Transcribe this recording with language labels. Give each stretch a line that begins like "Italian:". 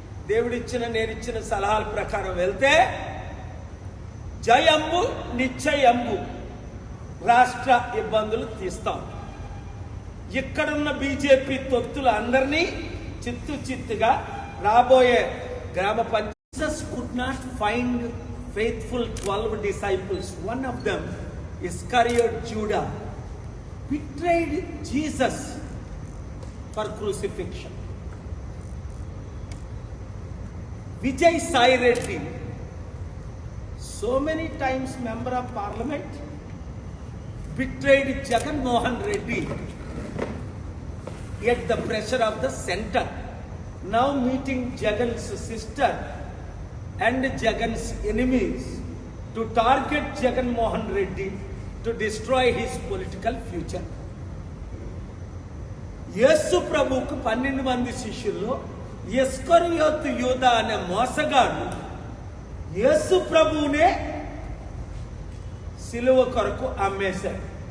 Telugu: దేవుడిచ్చిన నేనిచ్చిన సలహాల ప్రకారం వెళ్తే జయంబు నిశ్చయంబు రాష్ట్ర ఇబ్బందులు తీస్తాం. ఇక్కడున్న బీజేపీ తొత్తులు అందరినీ చిత్తుగా రాబోయే గ్రామ panchayat.
English: Jesus could not find faithful 12 disciples. One of them, Iscariot Judah, betrayed Jesus for crucifixion. Vijay Sai Reddy, so many times member of parliament, betrayed Jagan Mohan Reddy at the pressure of the center. Now meeting Jagan's sister and Jagan's enemies to target Jagan Mohan Reddy to destroy his political future.
Telugu: యేసు ప్రభువుకు 12 మంది శిష్యుల్లో ఇస్కరియోతు యూదా అనే మోసగాడు యేసు ప్రభువునే సిలువ కొరకు అమ్మేశాడు.